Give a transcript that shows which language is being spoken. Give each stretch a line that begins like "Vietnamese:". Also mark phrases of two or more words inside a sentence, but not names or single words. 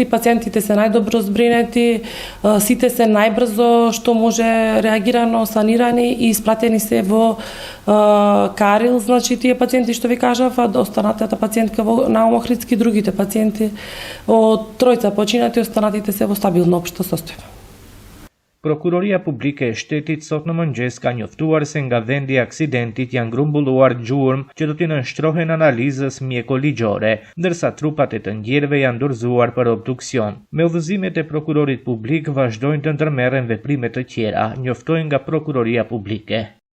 Macedonian: Пациентите се најдобро збринети, сите се најбрзо што може реагирано, санирани и испратени се во Карил. Значи тие пациенти што ви кажав, а останатата пациентка во Наум Охридски, другите пациенти од 3 починати, останатите се во стабилна општа состојба.
Albanian: Prokuroria Publike e Shtetit sot në mëngjes ka njoftuar se nga vendi i aksidentit janë grumbulluar gjurmë që do t'i nënshtrohen analizës mjeko-ligjore, ndërsa trupat e të ndjerëve janë dorëzuar për obduksion. Me udhëzimet e prokurorit publik vazhdojnë të ndërmerren veprime të tjera, njoftojnë nga Prokuroria Publike.